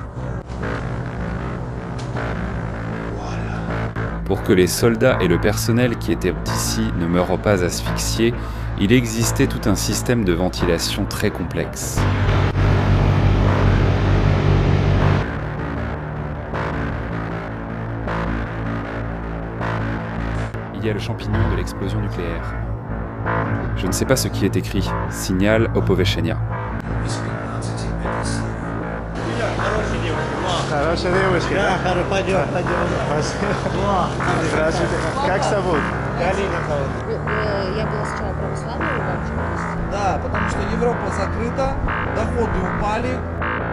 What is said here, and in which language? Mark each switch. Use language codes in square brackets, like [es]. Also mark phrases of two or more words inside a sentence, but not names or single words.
[fr] Pour que les soldats et le personnel qui étaient ici ne meurent pas asphyxiés, il existait tout un système de ventilation très complexe. Il y a le champignon de l'explosion nucléaire. Je ne sais pas ce qui est écrit. [ru] Сигнал оповещения. Хорошая девушка, да? Пойдем. Здравствуйте. Как зовут? Галина зовут. Я была сначала православной, Да, потому что Европа закрыта, доходы упали,